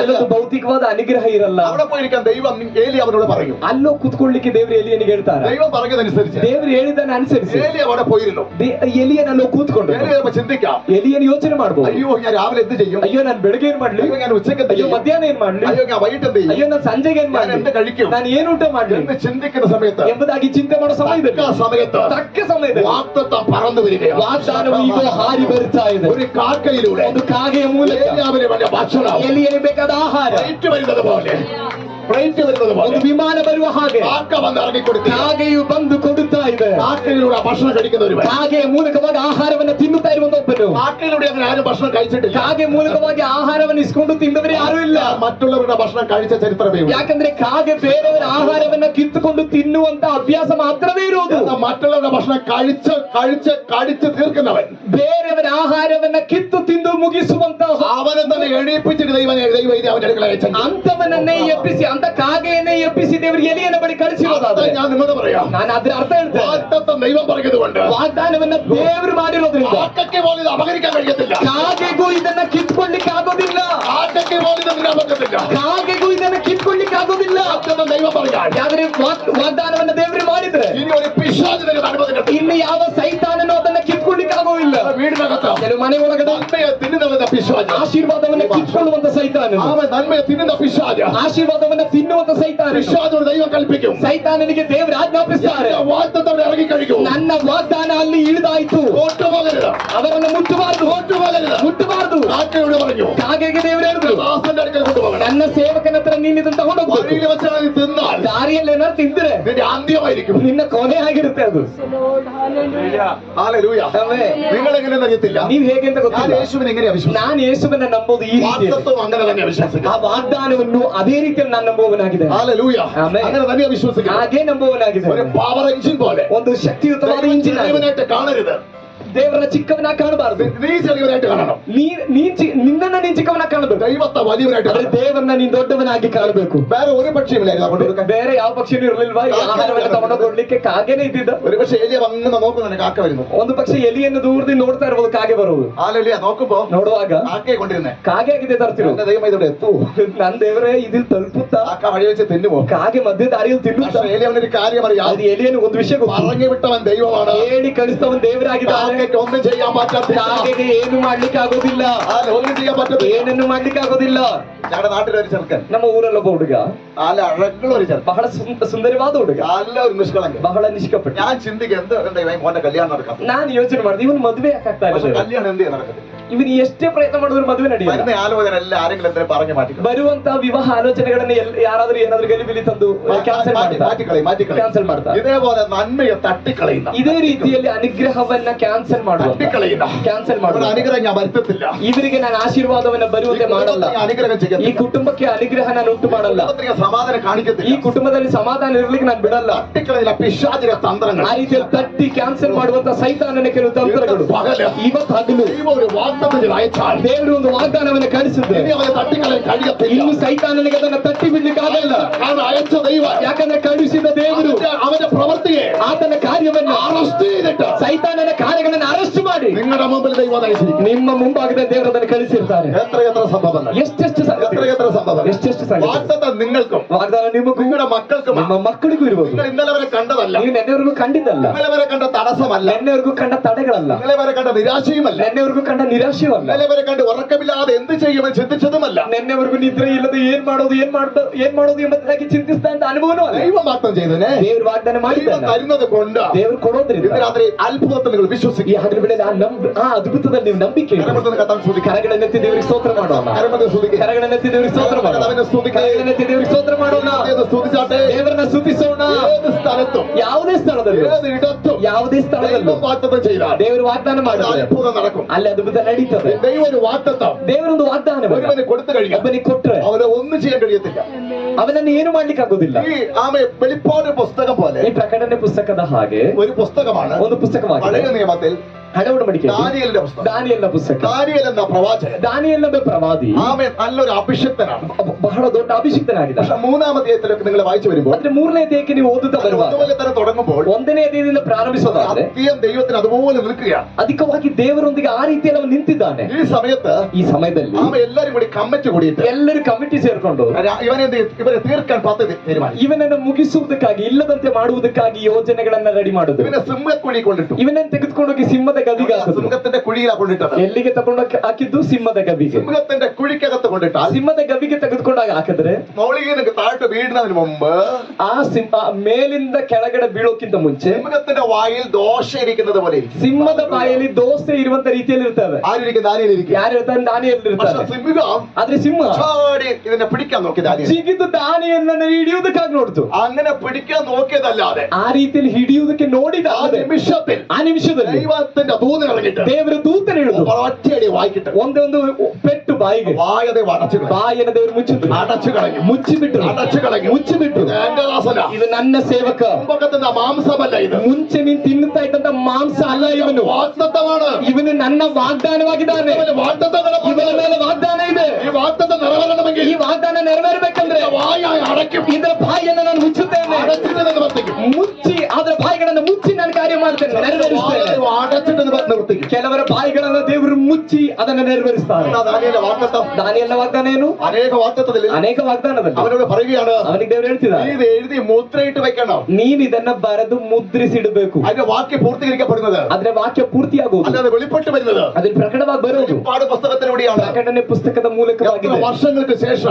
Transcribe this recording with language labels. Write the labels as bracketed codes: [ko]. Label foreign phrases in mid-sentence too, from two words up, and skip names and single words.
[kn] ಅಲ್ಲೊಂದು ಭೌತಿಕವಾದ ಅನುಗ್ರಹ ಇರಲ್ಲ. [ml] അവിടെ പോയിരിക്കാൻ ദൈവം ഏലി അവനോട് പറയും. [kn] ಅಲ್ಲೋ ಕುತ್ಕೊಳ್ಳಿಕ್ಕೆ ದೇವರು ಎಲಿಯನಿಗೆ ಹೇಳ್ತಾರೆ. [ml] ദൈവം പറഞ്ഞതനുസരിച്ച് [kn] ದೇವರು ಹೇಳಿದ್ದನ್ನು ಅನುಸರಿಸಿ [ml] ഏലി അവിടെ പോയിരുന്നു. [kn] ಎಲಿಯನಲ್ಲೋ ಕೂತ್ಕೊಂಡು [ml] ഏലി ചിലപ്പോ ചിന്തിക്കാം, [kn] ಎಲಿಯನ್ ಯೋಚನೆ ಮಾಡ್ಬೋದು, [ml] അയ്യോ ഞാൻ രാവിലെ എന്ത് ചെയ്യും, [kn] ಅಯ್ಯೋ ನಾನು ಬೆಳಗ್ಗೆ ಏನ್ ಮಾಡ್ಲಿ, [ml] അയ്യോ ഞാൻ ഉച്ചയ്ക്ക് എന്ത് [kn] ಅಯ್ಯೋ [ml] ചെയ്യും, [kn] ಮಧ್ಯಾಹ್ನ ಏನ್ ಮಾಡ್ಲಿ, [ml] അയ്യോ ഞാൻ വൈകിട്ട് എന്ത് ചെയ്യും, [kn] ಅಯ್ಯೋ ನಾನು ಸಂಜೆಗೆ ಏನ್ [ml] ഞാൻ [kn] ಮಾಡ್ಲಿ, [ml] എന്ത് കഴിക്കും [kn] ನಾನು ಏನ್ ಊಟ ಮಾಡ್ಲಿ [ml] എന്ന് ചിന്തിക്കുന്ന സമയത്ത് [kn] ಎಂಬುದಾಗಿ ಚಿಂತೆ ಮಾಡೋ ಸಮಯದಲ್ಲಿ ತಕ್ಕ ಸಮಯದಲ್ಲಿ [ml] വാഗ്ദത്തം പറന്നു വരികയാണ്. [kn] ವಾಗ್ದಾನವು ಈಗ ಹಾರಿ ಬರ್ತಾ ಇದೆ. [ml] ഒരു കാക്കയിലൂടെ [kn] ಒಂದು ಕಾಗೆಯ ಮೂಲಕ [ml] ഏലിയാവിന് വേണ്ട ഭക്ഷണം [kn] ಎಲಿಯನಿಗೆ ಬೇಕಾದ ಆಹಾರ [ml] ഏറ്റു വരുന്നത് പോലെ ഫ്ലൈറ്റ് വരുന്നത് പോലെ [kn] ಒಂದು ವಿಮಾನ ಬರುವ ಹಾಗೆ [ml] കാക്ക വന്ന് ഇറങ്ങിക്കൊടുക്കുക. [kn] ಕಾಗೆಯು ಬಂದು ಕೊಡುತ್ತಾ ಇದೆ. [ml] കാക്കയിലൂടെ ഭക്ഷണം കഴിക്കുന്ന ഒരുവൻ. [kn] ಕಾಗೆಯ ಮೂಲಕವಾಗಿ ಆಹಾರವನ್ನು ತಿನ್ನುತ್ತಾ ಇರುವಂತ ಒಬ್ಬನು. [ml] കാക്കയിലൂടെ അങ്ങനെ ആരും ഭക്ഷണം കഴിച്ചിട്ടില്ല. [kn] ಕಾಗೆ ಮೂಲಕವಾಗಿ ಆಹಾರವನ್ನು ಇಸ್ಕೊಂಡು ತಿಂದವರು ಯಾರು ಇಲ್ಲ. [ml] മറ്റുള്ളവരുടെ ഭക്ഷണം കഴിച്ച ചരിത്രമേ ഉള്ളൂ. [kn] ಯಾಕಂದ್ರೆ ಕಾಗೆ ಬೇರೆಯವರ ಆಹಾರವನ್ನ ಕಿತ್ತುಕೊಂಡು ತಿನ್ನುವಂತ ಅಭ್ಯಾಸ ಮಾತ್ರವೇ ಇರುವುದು. [ml] മറ്റുള്ളവരുടെ ഭക്ഷണം കഴിച്ച് തീർക്കുന്നവൻ, [kn] ಬೇರೆಯವರ ಆಹಾರವನ್ನ ಕಿತ್ತು ತಿಂದು ಮುಗಿಸುವಂತ [ml] അവനെ തന്നെ എണീപ്പിച്ചിട്ട് ദൈവം അവന്റെ അടുക്കള അയച്ചു. [kn] ಅಂತವನನ್ನೇ ಎಬ್ಬಿಸಿ, ಅಂತ ಕಾಗೆಯನ್ನೇ ಎಬ್ಬಿಸಿ ದೇವರು ಎಲಿಯನ ಬಳಿ ಕಳಿಸಿರೋದಾದ್ರೆ [ml] ഞാൻ നിങ്ങളോട് പറയാം, [kn] ನಾನು ಅದ್ರ ಅರ್ಥ ಹೇಳ್ತೇನೆ. [ml] വാഗ്ദത്തം ദൈവം പറഞ്ഞതുകൊണ്ട് [kn] ವಾಗ್ದಾನವನ್ನ ದೇವರು ಮಾಡಿರೋದ್ರಿಂದ [ml] കാക്കയ്ക്ക് പോലും ഇത് അപഹരിക്കാൻ കഴിയത്തില്ല. [kn] ಕಾಗೆಗೂ ಇದನ್ನ ಕಿತ್ಕೊಳ್ಳಿಕ್ಕೆ ಆಗೋದಿಲ್ಲ. [ml] കാക്കയ്ക്ക് പോലും ഇത് തിന്നാൻ പറ്റത്തില്ല. [kn] ಕಾಗೆಗೂ ಇದನ್ನ ಕಿತ್ಕೊಳ್ಳಿಕ್ಕೆ ಆಗೋದಿಲ್ಲ. [ml] വാഗ്ദത്തം ദൈവം പറയാൻ [kn] ಯಾವ್ದ್ರೆ ವಾಗ್ದಾನವನ್ನ ದೇವರು ಮಾಡಿದ್ರೆ [ml] ഇനി ഒരു പിശാച് നിങ്ങൾക്ക് അനുഭവത്തിൽ [kn] ಇನ್ನು ಯಾವ ಸೈತಾನನೂ ಅದನ್ನ ಕಿತ್ಕೊಳ್ಳಿಕ್ಕೆ ಆಗೋದಿಲ್ಲ. [ml] വീടിനകത്ത് [kn] ಕೆಲವು ಮನೆ ಒಳಗಡೆ [ml] നന്മയെ തിന്നുന്നവന്റെ പിശാച്, [kn] ಆಶೀರ್ವಾದವನ್ನ ಕಿತ್ಕೊಳ್ಳುವಂತ ಸೈತಾನನು, [ml] അവൻ നന്മയെ തിന്നുന്ന പിശാച്, [kn] ಆಶೀರ್ವಾದವನ್ನ ತಿನ್ನುವಂತ ಸೈತಾನನು, [ml] പിശാചോട് ദൈവം കൽപ്പിക്കും, [kn] ಸೈತಾನನಿಗೆ ದೇವರು ಆಜ್ಞಾಪಿಸ್ತಾರೆ, [ml] വാഗ്ദത്തം ഇറങ്ങി കഴിക്കും, [kn] ನನ್ನ ವಾಗ್ದಾನ ಅಲ್ಲಿ ಇಳಿದಾಯ್ತು, [ml] തോറ്റുപോകരുത്, [kn] ಅವರನ್ನು ಮುಟ್ಟಬಾರದು, ಮುಟ್ಟಬಾರದು. [ml] കാക്കയോട് പറഞ്ഞു, [kn] ಕಾಗೆಗೆ ದೇವರು ಹೇಳಿದ್ರು, [ml] ദാസന്റെ അടുക്കൽ കൊണ്ടുപോകണം, [kn] ನನ್ನ ಸೇವಕನ ಹತ್ರ ನೀನು ಇದನ್ನು ತಗೊಂಡೋಗ್ಬೇಕು. [ml] വഴിയിൽ വെച്ചാൽ നീ തിന്നാൽ [kn] ದಾರಿಯಲ್ಲಿ ಏನಾದ್ರು ತಿಂದ್ರೆ [ml] നിന്റെ അന്ത്യമായിരിക്കും. [kn] ನಿನ್ನ ಕೊನೆ ಆಗಿರುತ್ತೆ ಅದು. [ml] ഹല്ലേലൂയ. [kn] ಆಮೆನ್. [ml] നിങ്ങൾ എങ്ങനെയെന്ന് അറിയത്തില്ല, [kn] ನೀವ್ ಹೇಗೆ ಅಂತ [ml] ഞാൻ [kn] ಗೊತ್ತಿಲ್ಲ. [ml] യേശുവിനെ എങ്ങനെയാ വിശ്വസിക്കുന്നത്? [kn] ನಾನು ಯೇಸುವನ್ನ ನಂಬೋದು ಈ ರೀತಿಯಲ್ಲಿ, [ml] വാഗ്ദത്തം അങ്ങനെ തന്നെ [kn] ಆ [ml] വിശ്വസിക്കുന്നത്. [kn] ವಾಗ್ದಾನವನ್ನು ಅದೇ ರೀತಿಯಲ್ಲಿ ನಾನು ನಂಬುವವನಾಗಿದೆ. [ml] ഹല്ലേലൂയ. [kn] ആಮೆൻ. [ml] അങ്ങനെ തന്നെയാ വിശ്വസിക്കുന്നത്. [kn] ಹಾಗೆ ನಂಬುವವನಾಗಿದೆ. [ml] ഒരു [en] power engine [ml] പോലെ [kn] ಒಂದು ಶಕ್ತಿಯುತವಾದ ಇಂಜಿನ್ ಆಗಿದೆ. [ml] ചെറിയവനായിട്ട് കാണരുത്, [kn] ದೇವರ ಚಿಕ್ಕವನ ಕಾಣಬಾರದು. [ml] നീ ചെറിയവനായിട്ട് കാണണം, [kn] ನಿನ್ನನ್ನ ನೀನ್ ಚಿಕ್ಕವನ ಕಾಣಬೇಕು. [ml] ദൈവത്തെ വലിയവനായിട്ട് [kn] ಆದ್ರೆ [ml] കാണണം. [kn] ದೇವರನ್ನ ನೀನ್ ದೊಡ್ಡವನಾಗಿ ಕಾಣಬೇಕು. [ml] വേറെ ഒരു പക്ഷിയുമില്ലായിരുന്നു അങ്ങോട്ട് കൊടുക്കാൻ. [kn] ಬೇರೆ ಯಾವ ಪಕ್ಷಿನೂ ಇರಲಿಲ್ವಾ ಈ ಆಹಾರವನ್ನು ತಗೊಂಡು ಕೊಡ್ಲಿಕ್ಕೆ? ಕಾಗೆನೇ ಇದ್ದಿದ್ದ. [ml] ഒരു പക്ഷേ എലിയ വന്ന് നോക്കുന്ന കാക്ക വരുന്നു. [kn] ಒಂದು ಪಕ್ಷಿ ಎಲಿಯನ್ನು ದೂರದಿಂದ ನೋಡ್ತಾ ಇರ್ಬೋದು, ಕಾಗೆ ಬರುವುದು. [ml] ಹಾಲೆಲಿಯ നോക്കുമ്പോ [kn] ನೋಡುವಾಗ [ml] കാക്കയെ കൊണ്ടിരുന്നേ, [kn] ಕಾಗೆ ಆಗಿದೆ ತರ್ತಿರು. [ml] എന്റെ ദൈവം ഇതോടെ എത്തൂ, [kn] ನನ್ ದೇವರೇ ഇതിൽ ತಲುಪುತ್ತಾ? [ml] കാക്ക വഴി വെച്ച് തിന്നുമോ? [kn] ಕಾಗೆ ಮಧ್ಯ ದಾರಿಯಲ್ಲಿ ತಿನ್ನುತ್ತಾ? [ml] പക്ഷേ എലിയ അവനൊരു കാര്യം അറിയാം, [kn] ಅದು ಎಲಿಯನ್ನು ಒಂದು ವಿಷಯ ಗೊತ್ತು. [ml] പറഞ്ഞു വിട്ടവൻ ദൈവമാണ്, [kn] ಹೇಳಿ ಕಳಿಸ್ತವನ್ ದೇವರಾಗಿದ್ದಾನೆ. [ml] കാക്കയ്ക്ക് ഒന്നും ചെയ്യാൻ പറ്റത്തില്ല, [kn] ಕಾಗೆಗೆ ಏನು ಮಾಡ್ಲಿಕ್ಕೆ ಆಗೋದಿಲ್ಲ, [ml] ഒന്നും ചെയ്യാൻ പറ്റത്തില്ല. [kn] ಏನನ್ನು ಮಾಡ್ಲಿಕ್ಕೆ ಆಗೋದಿಲ್ಲ. [ml] ഞങ്ങളുടെ നാട്ടിലൊരു ചെറുക്കൻ, [kn] ನಮ್ಮ ಊರಲ್ಲೊಬ್ಬ ಹುಡುಗ, [ml] നല്ല അഴകുള്ള ഒരു ചെറുക്കൻ, [kn] ಬಹಳ ಸುಂದರವಾದ ಹುಡುಗ, [ml] നല്ല ഒരു നിഷ്കളങ്കൻ. [kn] ಬಹಳ ನಿಷ್ಕಪಟ್ಟ. [ml] ഞാൻ ചിന്തിക്കുക, എന്ത് ദൈവം മോന്റെ കല്യാണം നടക്കാം, [kn] ನಾನು ಯೋಚನೆ ಮಾಡಿದೆ, ಇವನ್ ಮದುವೆ ಯಾಕಾಗ್ತಾ [ml] പക്ഷെ [kn] ಇಲ್ಲ? [ml] കല്യാണം എന്ത് ചെയ്യാൻ നടക്കത്തില്ല. [kn] ಇವನ್ ಎಷ್ಟೇ ಪ್ರಯತ್ನ ಮಾಡಿದ್ರು ಮದುವೆ ನಡೆಯಲ್ಲ. [ml] വരുന്ന ആലോചന എല്ലാം ആരെങ്കിലും എന്തെങ്കിലും പറഞ്ഞു മാറ്റിക്കും, [kn] ಬರುವಂತ ವಿವಾಹ ಆಲೋಚನೆಗಳನ್ನ ಯಾರಾದ್ರೂ ಏನಾದ್ರೂ ಗಲಿಬಿಲಿ ತಂದು ಕ್ಯಾನ್ಸಲ್ [ml] മാറ്റിക്കളയും. [kn] ಕ್ಯಾನ್ಸಲ್ ಮಾಡ್ತಾರೆ. [ml] ഇതേപോലെ നന്മയെ തട്ടിക്കളയുന്ന, [kn] ಇದೇ ರೀತಿಯಲ್ಲಿ ಅನುಗ್ರಹವನ್ನ ಕ್ಯಾನ್ಸಲ್ ಮಾಡುವ, [ml] തട്ടിക്കളയുന്ന [kn] ಕ್ಯಾನ್ಸಲ್ [ml] ഒരു [kn] ಮಾಡುವ, [ml] അനുഗ്രഹം ഞാൻ വരുത്തത്തില്ല, [kn] ಇವರಿಗೆ ನಾನು ಆಶೀರ್ವಾದವನ್ನ ಬರುವಂತೆ ಮಾಡಲ್ಲ, [ml] ഞാൻ അനുഗ്രഹം [kn] ಈ [ml] ചെയ്യത്തില്ല, [kn] ಕುಟುಂಬಕ್ಕೆ ಅನುಗ್ರಹ ನಾನು ಉಂಟು ಮಾಡಲ್ಲ, [ml] കുടുംബത്തിന് സമാധാനം [kn] ಈ [ml] കാണിക്കത്തില്ല. [kn] ಕುಟುಂಬದಲ್ಲಿ ಸಮಾಧಾನ ಇರ್ಲಿಕ್ಕೆ ನಾನು ಬಿಡಲ್ಲ. [ml] തട്ടിക്കളയില്ല പിശാചിന്റെ തന്ത്രങ്ങൾ, [kn] ಆ ರೀತಿಯಲ್ಲಿ ತಟ್ಟಿ ಕ್ಯಾನ್ಸಲ್ ಮಾಡುವಂತ ಸೈತಾನನ ಕೆಲವು ತಂತ್ರಗಳು ಇವತ್ತು ಹಗಲು [ml] ദൈവം ഒരു വാഗ്ദത്തം അയച്ചാൽ [kn] ದೇವರು ಒಂದು ವಾಗ್ದಾನವನ್ನು ಕಳಿಸಿದ್ರೆ [ml] ഇനി അവനെ തട്ടിക്കളയാൻ കഴിയത്തില്ല. [kn] ಇನ್ನು ಸೈತಾನನಿಗೆ ಅದನ್ನ ತಟ್ಟಿ ಬಿಡ್ಲಿಕ್ಕೆ ಆಗಲ್ಲ. [ml] കാരണം അയച്ച ദൈവം [kn] ಯಾಕಂದ್ರೆ ಕಳುಹಿಸಿದ ದೇವರು [ml] അവന്റെ പ്രവൃത്തിയെ [kn] ಆತನ ಕಾರ್ಯವನ್ನ [ml] അറസ്റ്റ് ചെയ്തിട്ട് [kn] ಸೈತಾನನ ಕಾರ್ಯಗಳನ್ನ ಅರೆಸ್ಟ್ ಮಾಡಿ [ml] നിങ്ങളുടെ മുമ്പിൽ ദൈവം അയച്ചിരിക്കും. [kn] ನಿಮ್ಮ ಮುಂಭಾಗದ ದೇವರು ಅದನ್ನು ಕಳಿಸಿರ್ತಾರೆ. [ml] എത്ര സംഭവങ്ങൾ, [kn] ಎಷ್ಟೆಷ್ಟು ಸಂಗತಿ, [ml] എത്ര സംഭവങ്ങൾ. [kn] ಎಷ್ಟೆಷ್ಟು ಸಂಗತಿ. [ml] വാഗ്ദത്തം നിങ്ങൾക്കും [kn] ವಾಗ್ದಾನ ನಿಮಗೂ [ml] നിങ്ങളുടെ മക്കൾക്കും, [kn] ನಿಮ್ಮ ಮಕ್ಕಳಿಗೂ ಇರುವುದು. [ml] നിങ്ങൾ ഇന്നലെ വരെ കണ്ടതല്ല, [kn] ನೀವು ನೆನ್ನೆವರೆಗೂ ಕಂಡಿದ್ದಲ್ಲ, [ml] ഇന്നലെ വരെ കണ്ട തടസ്സമല്ല, [kn] ನೆನ್ನೆವರೆಗೂ ಕಂಡ ತಡೆಗಳಲ್ಲ, [ml] ഇന്നലെ വരെ കണ്ട നിരാശയുമല്ല, [kn] ನೆನ್ನೆವರೆಗೂ ಕಂಡ ನಿರಾಶೆಯೂ ಅಲ್ಲ, [ml] ഇന്നലെ വരെ കണ്ട് ഉറക്കമില്ലാതെ എന്ത് ചെയ്യുമെന്ന് ചിന്തിച്ചതുമല്ല, [kn] ನೆನ್ನೆವರೆಗೂ ನಿದ್ರೆ ಇಲ್ಲದೆ ಏನ್ ಮಾಡೋದು ಎಂಬುದಾಗಿ ಚಿಂತಿಸ್ತಾ ಇದ್ದ ಅನುಭವನೂ ಅಲ್ಲ. [ml] ദൈവം വാഗ്ദത്തം ചെയ്തതിനെ [kn] ದೇವರು ವಾಗ್ದಾನ [ml] ദൈവം [kn] ಮಾಡಿದ್ದಾನೆ. [ml] തരുന്നത് കൊണ്ട് [kn] ದೇವರು ಕೊಡೋದ್ರಿಂದ [ml] ഇന്ന് രാത്രി അത്ഭുതത്തിൽ നിങ്ങൾ [kn] ಈ [ml] വിശ്വസിക്കുക. [kn] ಹಗಲು ವೇಳೆ ಆ ಅದ್ಭುತದಲ್ಲಿ ನೀವು ನಂಬಿಕೆ ಇಡಿ. [ml] കരമുട്ടെന്ന് കത്താൻ ശ്രദ്ധിക്കുക, [kn] ಕರಗಳನ್ನೆತ್ತಿ ದೇವರಿಗೆ ಸ್ತೋತ್ರ ಮಾಡೋಣ. [ml] കരമുട്ടെന്ന് ശ്രദ്ധിക്കുക, [kn] ಕರಗಳನ್ನೆತ್ತಿ ದೇವರಿಗೆ ಸ್ತೋತ್ರ ಮಾಡೋಣ. ಕರಗಳನ್ನೆತ್ತಿ ದೇವರಿಗೆ ಸ್ತೋತ್ರ ಮಾಡೋಣ. [ml] സ്തുതിച്ചാട്ടെ. [kn] ದೇವರನ್ನ ಸ್ತುತಿಸೋಣ. [ml] ഏത് സ്ഥലത്തും [kn] ಯಾವುದೇ ಸ್ಥಳದಲ್ಲಿ, [ml] ഏത് ഇടത്തും [kn] ಯಾವುದೇ ಸ್ಥಳದಲ್ಲೂ [ml] ദൈവം വാഗ്ദത്തം ചെയ്താൽ [kn] ದೇವರು ವಾಗ್ದಾನ ಮಾಡಿದ್ರೆ [ml] അത്ഭുതം നടക്കും. [kn] ಅಲ್ಲಿ ಅದ್ಭುತ ನಡೀತದೆ. [ml] ദൈവം ഒരു വാഗ്ദത്തം [kn] ದೇವರೊಂದು ವಾಗ್ದಾನ [ml] ഒരുവന് കൊടുത്തു കഴിഞ്ഞാൽ [kn] ಒಬ್ಬನಿಗೆ ಕೊಟ್ರೆ [ml] അവന് ഒന്നും ചെയ്യാൻ കഴിയത്തില്ല. [kn] ಅವನನ್ನು ಏನು ಮಾಡ್ಲಿಕ್ಕೆ ಆಗೋದಿಲ್ಲ. [ml] ഈ വെളിപ്പാട് പുസ്തകം പോലെ [kn] ಈ ಪ್ರಕಟಣೆ ಪುಸ್ತಕದ ಹಾಗೆ [ml] ഒരു പുസ്തകമാണ് [kn] ಒಂದು ಪುಸ್ತಕವಾಗಿದೆ. [ml] പഴയ നിയമത്തിൽ [kn] ಹಳೆ ಒಡಂಬಡಿಕೆ [ml] ദാനിയേലിന്റെ പുസ്തകം. [kn] ದಾನಿಯೇಲನ ಪುಸ್ತಕ. [ml] ദാനിയേൽ എന്ന പ്രവാചകൻ, [kn] ದಾನಿಯೇಲ ಎಂಬ ಪ್ರವಾದಿ [ml] നല്ലൊരു അഭിഷിക്തനാണ്. [kn] ಬಹಳ ದೊಡ್ಡ ಅಭಿಷಿಕ್ತನಾಗಿದ್ದ. [ml] പക്ഷെ മൂന്നാം അധ്യായത്തിലൊക്കെ നിങ്ങൾ വായിച്ചു വരുമ്പോൾ [kn] ಆದ್ರೆ ಮೂರನೇ ಅಧ್ಯಾಯಕ್ಕೆ ನೀವು ಓದುತ್ತಾ ಬರುವಾಗ [ml] അതുപോലെ തന്നെ തുടങ്ങുമ്പോൾ [kn] ಒಂದನೇ ಅಧ್ಯಾಯದಿಂದ ಪ್ರಾರಂಭಿಸೋದಾದ್ರೆ [ml] സത്യം ദൈവത്തിന് അതുപോലെ നിൽക്കുകയാണ്. [kn] ಅಧಿಕವಾಗಿ ದೇವರೊಂದಿಗೆ ಆ ರೀತಿಯಲ್ಲಿ ಅವನು ನಿಂತಿದ್ದಾನೆ. [ml] ഈ സമയത്ത് [kn] ಈ ಸಮಯದಲ್ಲಿ [ml] എല്ലാരും കൂടി കമ്മിറ്റി കൂടിയിട്ട് [kn] ಎಲ್ಲರೂ ಕಮಿಟಿ ಸೇರ್ಕೊಂಡು [ml] ഇവരെ തീർക്കാൻ പദ്ധതി തീരുമാനിച്ചു. [kn] ಇವನನ್ನು ಮುಗಿಸುವುದಕ್ಕಾಗಿ, ಇಲ್ಲದಂತೆ ಮಾಡುವುದಕ್ಕಾಗಿ ಯೋಜನೆಗಳನ್ನ ರೆಡಿ ಮಾಡುದು. [ml] ഇവനെ സിംഹക്കുഴി കൊണ്ടിട്ടു. [kn] ಇವನನ್ನು ತೆಗೆದುಕೊಂಡೋಗಿ ಸಿಂಹದ ಗದಿಗೆ ಹಾಕಿದ್ರು. [ml] സിംഹത്തിന്റെ കുഴിയിൽ കൊണ്ടിട്ടത്. [kn] ಎಲ್ಲಿಗೆ ತಗೊಂಡು ಹಾಕಿದ್ದು? ಸಿಂಹದ ಗವಿಗೆ. [ml] സിംഹത്തിന്റെ കുഴിക്കകത്ത് കൊണ്ടിട്ട് [kn] ಸಿಂಹದ ಗವಿಗೆ ತೆಗೆದುಕೊಂಡಾಗ ಹಾಕಿದ್ರೆ [ml] മൗളികീനക്ക് താഴോട്ട് വീഴുന്നതിന് മുമ്പ് [kn] ಆ ಸಿಂಹ ಮೇಲಿಂದ ಕೆಳಗಡೆ ಬೀಳೋಕ್ಕಿಂತ ಮುಂಚೆ [ml] സിംഹത്തിന്റെ വായിൽ ദോശ ഇരിക്കുന്നത് പോലെ ഇരിക്കും. [kn] ಸಿಂಹದ ಬಾಯಲ್ಲಿ ದೋಸೆ ಇರುವಂತ ರೀತಿಯಲ್ಲಿ ಇರ್ತವೆ. [ml] ആരിരിക്കും? ദാനിയേലിരിക്കും. [kn] ಯಾರು ಇರ್ತಾರೆ? ದಾನಿಯೇಲ್ [ml] പക്ഷെ [kn] ಇರ್ತಾರೆ. [ml] സിംഹം [kn] ಆದ್ರೆ ಸಿಂಹ [ml] ചാടി ഇതിനെ പിടിക്കാൻ നോക്കി ദാനിയേൽ. [kn] ಜಿಗಿದು ದಾನಿಯೇಲನ್ನ ಹಿಡಿಯುವುದಕ್ಕಾಗಿ ನೋಡ್ತು. [ml] അങ്ങനെ പിടിക്കാൻ നോക്കിയതല്ലാതെ [kn] ಆ ರೀತಿಯಲ್ಲಿ ಹಿಡಿಯುವುದಕ್ಕೆ ನೋಡಿದ [ml] ആ നിമിഷത്തിൽ [kn] ಆ ನಿಮಿಷದಲ್ಲಿ [ml] ദൈവത്തിന്റെ ദൂതൻ ഇറങ്ങിട്ട് [kn] ದೇವರ ದೂತನ ಹಿಡಿದು [ml] ഒറ്റയടി വായിക്കിട്ട് [kn] ಒಂದೇ ಒಂದು ಪೆಟ್ಟು ಬಾಯಿಗೆ [ml] വായതെ അടച്ചു കളഞ്ഞു. [kn] ಬಾಯಿನ ದೇವರು ಮುಚ್ಚಿದ್ರು. [ml] അടച്ചു കളഞ്ഞു. [kn] ಮುಚ್ಚಿಬಿಟ್ರು. [ml] അടച്ചു കളഞ്ഞു. [kn] ಮುಚ್ಚಿಬಿಟ್ರು. [ml] ഇത് എന്റെ ദാസന. [kn] ಇದು ನನ್ನ ಸೇವಕ. [ml] മുമ്പക്കത്തിന്റെ മാംസമല്ല ഇത്. [kn] ಮುಂಚೆ ನೀನ್ ತಿನ್ನುತ್ತಾ ಇದ್ದಂತ ಮಾಂಸ ಅಲ್ಲ ಇವನು. [ml] വാഗ്ദത്തമാണ്. [kn] ಇವನು ನನ್ನ ವಾಗ್ದಾನವಾಗಿದ್ದಾನೆ. [ml] വാഗ്ദത്തങ്ങളെ [kn] ಇವನ ಮೇಲೆ ವಾಗ್ದಾನ ಇದೆ. [ml] ഈ വാഗ്ദത്തം നിറവേറണമെങ്കിൽ [kn] ಈ ವಾಗ್ದಾನ ನೆರವೇರಬೇಕಂದ್ರೆ [ml] വായായി അടയ്ക്കും. [kn] ಇದರ ಬಾಯಿಯನ್ನು ನಾನು ಮುಚ್ಚುತ್ತೇನೆ. [ml] അടച്ചിട്ട് വർത്തിക്കും. [kn] ಮುಚ್ಚಿ ಅದರ ಬಾಯಿಗಳನ್ನು ಮುಚ್ಚಿ ನಾನು ಕಾರ್ಯ ಮಾಡ್ತೇನೆ, ನೆರವೇರಿಸ್ತೇನೆ. [ml] അടച്ചിട്ട് നിർത്തിക്കും. [kn] ಕೆಲವರ ಬಾಯಿಗಳನ್ನು ದೇವರು ಮುಚ್ಚಿ ಅದನ್ನು ನೆರವೇರಿಸ್ತಾರೆ. [ml] ദാനിയേലിന്റെ വാഗ്ദത്തം. [kn] ದಾನಿಯೇಲನ ವಾಗ್ದಾನ ಏನು? [ml] അനേക വാഗ്ദത്തത്തിൽ [kn] ಅನೇಕ ವಾಗ್ದಾನದಲ್ಲಿ [ml] അവനോട് പറയുകയാണ്, [kn] ಅವನಿಗೆ ದೇವರು ಹೇಳ್ತಿದ್ದಾರೆ, [ml] നീ ഇത് എഴുതി മുദ്രയിട്ട് വെക്കണം. [kn] ನೀನ್ ಇದನ್ನ ಬರೆದು ಮುದ್ರಿಸಿಡಬೇಕು. [ml] അതിന്റെ വാക്യം പൂർത്തീകരിക്കപ്പെടുന്നത് [kn] ಆದ್ರೆ ವಾಕ್ಯ ಪೂರ್ತಿಯಾಗುವುದು, [ml] അല്ലാതെ വെളിപ്പെട്ട് വരുന്നത് [kn] ಅದ್ರ ಪ್ರಕಟವಾಗಿ ಬರೋದು [ml] വെളിപ്പാട് പുസ്തകത്തിലൂടെയാണ്. [kn] ಪ್ರಕಟಣೆ ಪುಸ್ತಕದ [ml] എത്ര [kn] ಮೂಲಕವಾಗಿದೆ. [ml] വർഷങ്ങൾക്ക് ശേഷം